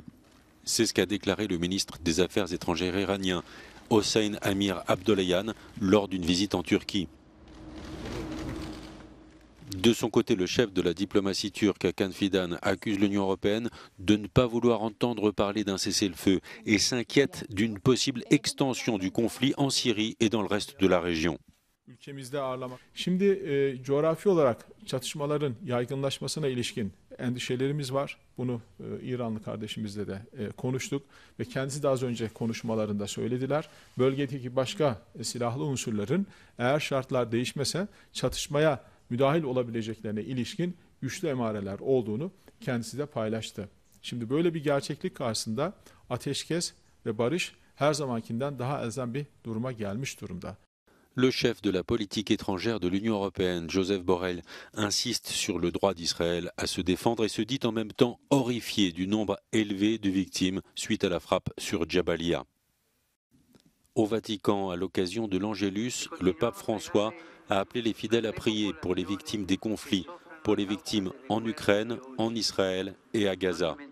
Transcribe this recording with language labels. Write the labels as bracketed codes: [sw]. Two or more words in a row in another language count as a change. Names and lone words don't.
[fr] C'est ce qu'a déclaré le ministre des Affaires étrangères iranien, Hossein Amir Abdollahian, lors d'une visite en Turquie. De son côté, le chef de la diplomatie turque, Hakan Fidan, accuse l'Union européenne de ne pas vouloir entendre parler d'un cessez-le-feu et s'inquiète d'une possible extension du conflit en Syrie et dans le reste de la région. [tr] Şimdi coğrafi olarak çatışmaların yaygınlaşmasına ilişkin endişelerimiz var. Bunu İranlı kardeşimizle de konuştuk ve kendisi de az önce konuşmalarında söylediler. Bölgedeki başka silahlı unsurların eğer şartlar değişmese çatışmaya müdahil olabileceklerine ilişkin güçlü emareler olduğunu kendisi de paylaştı. Şimdi böyle bir gerçeklik karşısında ateşkes ve barış her zamankinden daha elzem bir duruma gelmiş durumda. [fr] Le chef de la politique étrangère de l'Union européenne, Joseph Borrell, insiste sur le droit d'Israël à se défendre et se dit en même temps horrifié du nombre élevé de victimes suite à la frappe sur Jabalia. Au Vatican, à l'occasion de l'Angélus, le pape François a appelé les fidèles à prier pour les victimes des conflits, pour les victimes en Ukraine, en Israël et à Gaza.